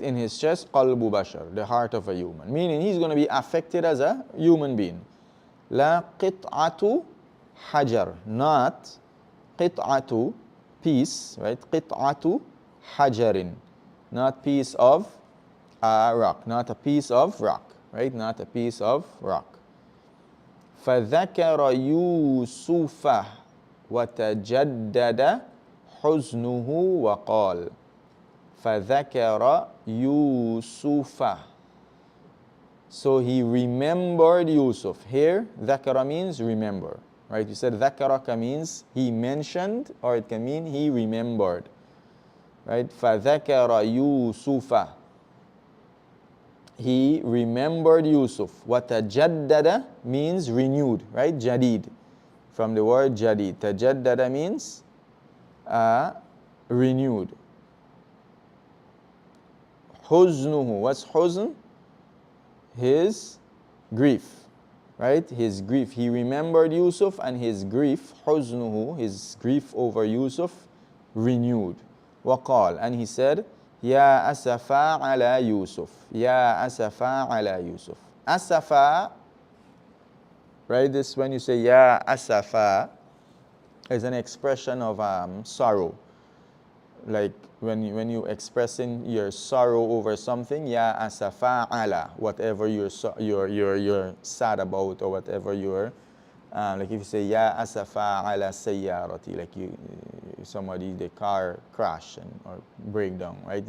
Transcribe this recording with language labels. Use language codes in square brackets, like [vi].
[en] In his chest, [ar] qalbu bashar, [en] the heart of a human. Meaning he's going to be affected as a human being. [ar] La qit'atu hajar, [en] not qit'atu, piece, right? [ar] Qit'atu hajarin, [en] not piece of rock, not a piece of rock, right? Not a piece of rock. [ar] فذكر يوسف وتجدد حزنه وقال فذكر يوسف. [en] So he remembered Yusuf. Here, ذكر means remember. Right? You said ذكرك means he mentioned, or it can mean he remembered. Right? [ar] فذكر يوسف. [en] He remembered Yusuf. وتجدد means renewed. Right? جديد. From the word جديد. تجدد means renewed. حزنه. What's حزن? His grief, right? His grief. He remembered Yusuf and his grief, حزنه, his grief over Yusuf, renewed. [ar] وقال, [en] and he said, [ar] يا أسفا على يوسف. يا أسفا على يوسف. أسفا, right? [en] This when you say [ar] يا أسفا [en] is an expression of sorrow. Like when you expressing your sorrow over something, [ar] ya asafa ala, [en] whatever you're sad about, or whatever you're like if you say [ar] ya asafa ala sayyarati, [en] like somebody, the car crash or break down, right?